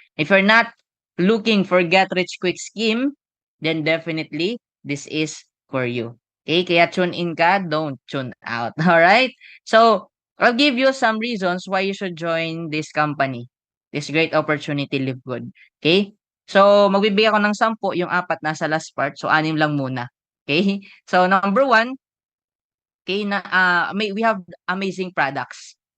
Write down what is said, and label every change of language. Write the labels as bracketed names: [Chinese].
[English] If you're not looking for get-rich-quick scheme, then definitely this is for you. Okay? Kaya tune in ka, don't tune out. Alright? So, I'll give you some reasons why you should join this company. This great opportunity, Live Good. Okay? [Filipino] So, magbibigay ako ng 10, yung 4 nasa last part. So, 6 lang muna. Okay? [English] So, number 1, okay, we have amazing products.